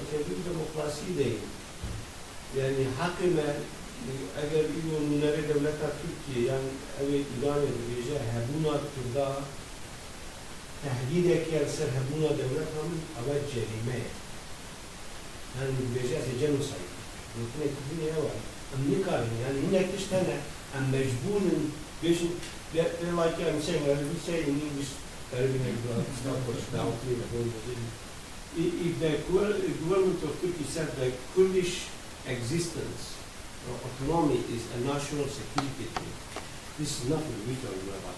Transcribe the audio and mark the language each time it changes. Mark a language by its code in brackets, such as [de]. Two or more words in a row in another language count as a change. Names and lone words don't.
[ku] بەکەوی و دەموکراسی دەین یعنی حەقمە ئەگەر نونەرە دەوڵەتە تورکیە یان ئەوێ ئیرانێ دەبێژە هەبوونا کووردا تهدیدێکی سەر هەبوونا دەوڵەت هەم ئەوە جەریمەیە هەن دەبێژە جەنۆساید گوتنێکی دنیا ئەوە ئەم نکارن یعنی هینێک تشتەنە ئەم مەجبورن بێژن [en] like I'm saying, we say in English, if the government of Turkey said that Kurdish existence or autonomy is a national security thing, this is nothing we talking about.